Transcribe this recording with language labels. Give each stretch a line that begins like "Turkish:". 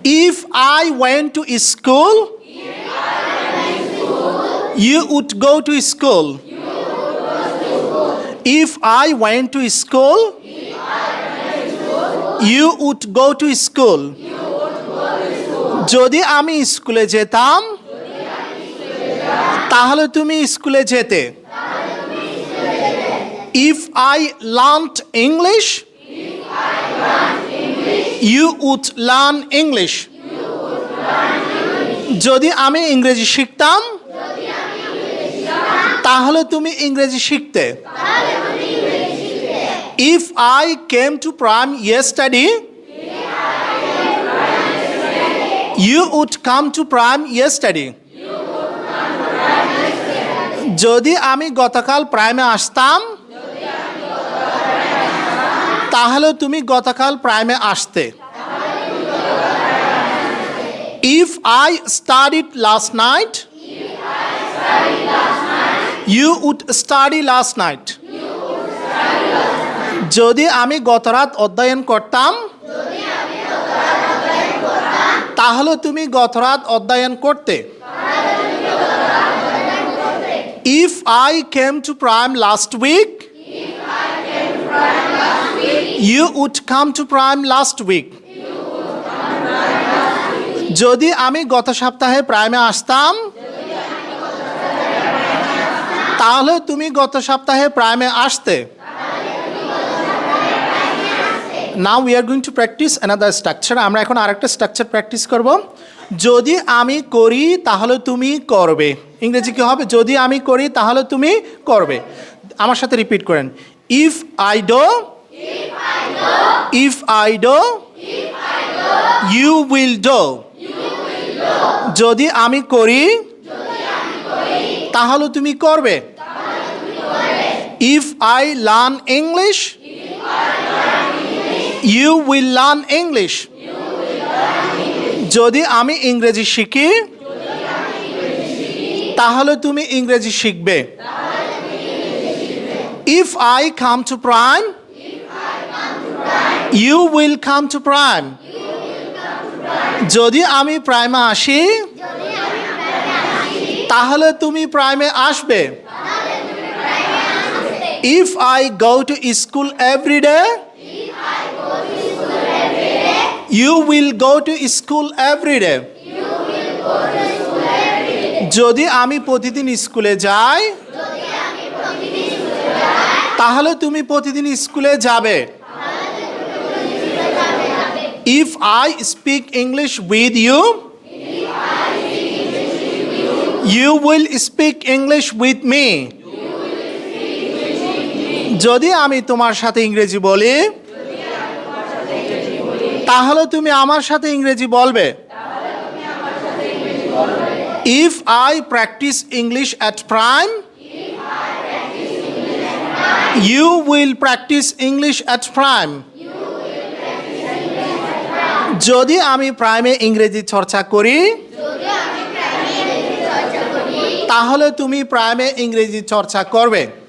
English: If I went to school, you would go to school. If I went to school, you would go to school.
Bangla: যদি আমি স্কুলে যেতাম তাহলে তুমি স্কুলে যেতে।
English: If I learned English, you would learn English.
Bangla: যদি আমি ইংরেজি শিখতাম তাহলে তুমি ইংরেজি শিখতে।
English: If I came to Prime yesterday, you would come to Prime yesterday.
Bangla: যদি আমি গতকাল প্রাইমে আসতাম তাহলে তুমি গতকাল প্রাইমে আসতে।
English: If I studied last night, you would study last night.
Bangla: যদি আমি গতরাত অধ্যয়ন করতাম তাহলে তুমি গতরাত অধ্যয়ন করতে।
English: If I came to Prime last week, you would come to Prime last week.
Bangla: যদি আমি গত সপ্তাহে প্রাইমে আসতাম তাহলে তুমি গত সপ্তাহে প্রাইমে আসতে।
English: Now we are going to practice another structure.
Bangla: আমরা এখন আরেকটা স্ট্রাকচার প্র্যাকটিস করব। যদি আমি করি তাহলে তুমি করবে। ইংরেজি কি হবে? যদি আমি করি তাহলে তুমি করবে। আমার সাথে রিপিট করেন।
English: If I do, if I do, you will do.
Bangla: যদি আমি করি তাহলে তুমি করবে।
English: If I learn English, you will learn English.
Bangla: যদি আমি ইংরেজি শিখি তাহলে তুমি ইংরেজি শিখবে।
English: If I come to Prime, you will come to Prime.
Bangla: যদি আমি প্রাইমে আসি তাহলে তুমি প্রাইমে আসবে।
English: If I go to school every day, you will go to school every day.
Bangla: যদি আমি প্রতিদিন স্কুলে যাই তাহলে তুমি প্রতিদিন স্কুলে যাবে।
English: If I speak English with you, you will speak English with me.
Bangla: যদি আমি তোমার সাথে ইংরেজি বলি তাহলে তুমি আমার সাথে ইংরেজি বলবে।
English: If I practice English at Prime, you will practice English at Prime.
Bangla: যদি আমি প্রাইমে ইংরেজি চর্চা করি তাহলে তুমি প্রাইমে ইংরেজি চর্চা করবে।